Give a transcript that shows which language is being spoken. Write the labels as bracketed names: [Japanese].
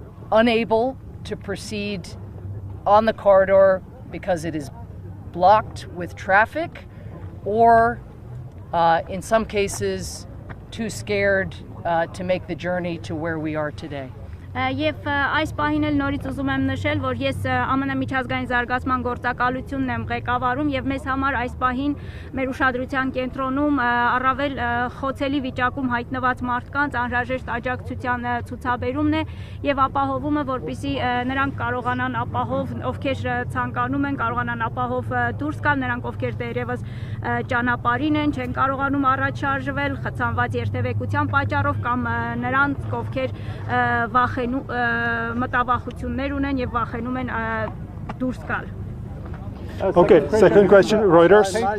[English] unable to proceed on the corridor because it is blocked with traffic, or in some cases too scared to make the journey to where we are today. [Armenian] Եվ այս պահին էլ նորից ուզում եմ նշել, որ ես ԱՄՆ միջազգային զարգացման գործակալությունն եմ ղեկավարում եւ մեզ համար այս պահին մեր ուշադրության կենտրոնում առավել խոցելի վիճակում հայտնված մարդկանց անհրաժեշտ աջակցության ցուցաբերումն է եւ ապահովումը, որպեսզի նրանք կարողանան ապահով, ովքեր ցանկանում են, կարողանան ապահով դուրս գալ, նրանք ովքեր դերևս ճանապարհին են, չեն կարողանում առաջ շարժվել խցանված երթևեկության պատճառով կամ նրանց, ովքեր մտավախություններ ունեն եւ վախենում են դուրս գալ. [English] Okay, second question, Reuters.